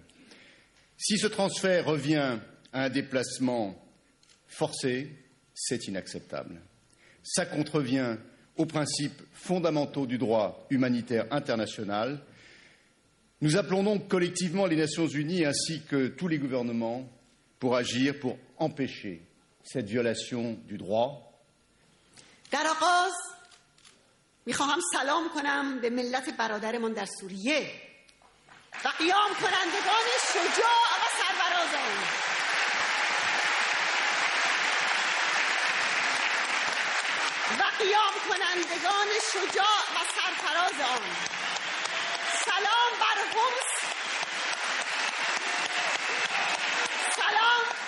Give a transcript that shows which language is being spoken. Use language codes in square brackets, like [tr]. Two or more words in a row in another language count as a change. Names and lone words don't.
[fr] Si ce transfert revient à un déplacement forcé, c'est inacceptable. Ça contrevient aux principes fondamentaux du droit humanitaire international. Nous appelons donc collectivement les Nations Unies ainsi que tous les gouvernements pour agir, pour empêcher cette violation du droit. [fa] در آغاز میخواهم سلام کنم به ملت برادرمان در سوریه و قیام کنندگان شجاع و سرفراز آن. سلام بر حمص، سلام